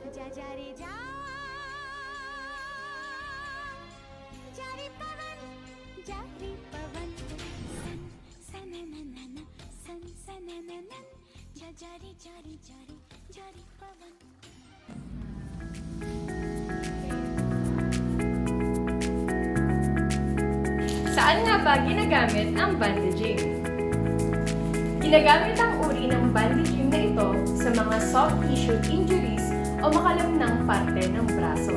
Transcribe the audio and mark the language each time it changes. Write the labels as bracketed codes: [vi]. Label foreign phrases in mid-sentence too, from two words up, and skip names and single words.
[hi] जा रे जा जा रे पवन जा रे पवन सन सनननन सन सनननन जा रे जा रे जा रे जा रे पवन. [tl] Saan nga ba ginagamit ang bandaging? Ginagamit ang uri ng bandaging na ito sa mga [en] soft tissue injuries [tl] o makalamnang parte ng braso.